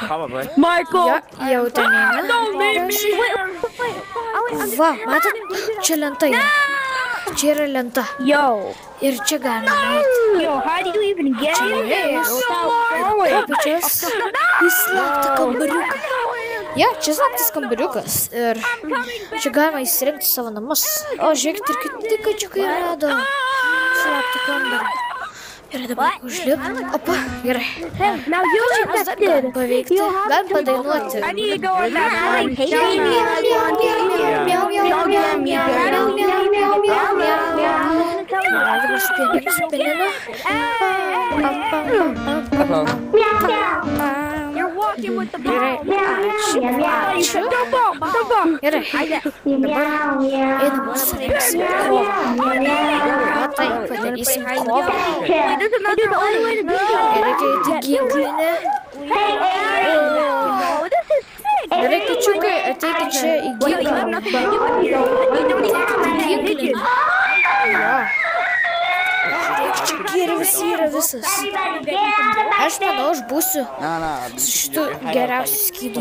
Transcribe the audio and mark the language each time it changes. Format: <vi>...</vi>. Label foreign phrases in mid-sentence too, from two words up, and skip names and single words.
<lt>Michael! Jau ten eina. Va, matot, čia lenta yra. Čia yra lenta. Yo! Ir čia galima nueiti.</lt> <en>Yo, how do you even get</en> <lt>Čia</lt> <en>in there?</en> <lt>nuėjus. Pačias į slaptą kambariuką. Ja, čia slaptas kambariukas. Ir čia galima įsirengti savo namus. O, žiūrėkit, ir kiti kačiukai rado slaptą kambarį. Gerai, dabar užlip. Opa, gerai.</lt> <en>Now you</en> <lt>Mes dar galim paveikti. Galim padainuoti.</lt> <en>I need to go in that room.</en> <lt>Dabar spininu.</lt> <en>You're walking with the</en> <lt>Gerai, ačiū. Gerai, dabar einam surengsim kovą. O tai, padarysim kovą.</lt> <en>There's another only way to do it.</en> <lt>Reikia eiti ginklinę. Gerai, kačiukai, ateikit čia į ginklinę. Ginklinę. Jo. Žiūrėk, čia kirvis yra visas. Aš manau, aš būsiu su šitu geriausiu skydu.</lt>